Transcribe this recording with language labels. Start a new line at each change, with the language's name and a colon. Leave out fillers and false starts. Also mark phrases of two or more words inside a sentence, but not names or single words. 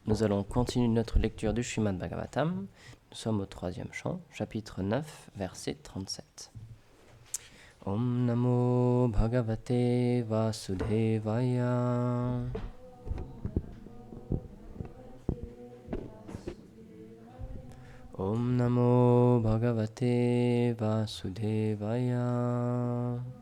French: Nous allons continuer notre lecture du Srimad Bhagavatam. Nous sommes au 3e chant, chapitre 9, verset 37.
Sanskrit: Om Namo Bhagavate Vasudevaya. Om Namo Bhagavate Vasudevaya.